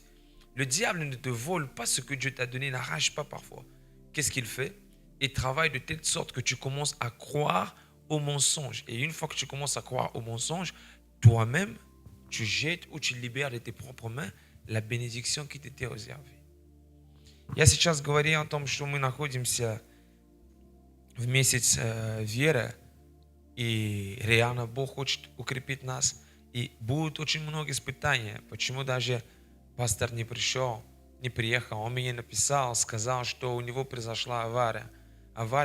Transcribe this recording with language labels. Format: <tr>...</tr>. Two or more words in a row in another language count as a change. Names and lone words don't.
<fr>Le diable ne te vole pas ce que Dieu t'a donné, n'arrache pas parfois. Qu'est-ce qu'il fait? Il travaille de telle sorte que tu commences à croire au mensonge. Et une fois que tu commences à croire au mensonge, toi-même, tu jettes ou tu libères de tes propres mains la bénédiction qui t'était réservée.</fr> <ru>Я сейчас говорю о том, что мы находимся в месяц веры, и реально Бог хочет укрепить нас, и будет очень много испытаний. Почему даже пастор не приехал, он мне написал, сказал, что у него произошла авария.</ru>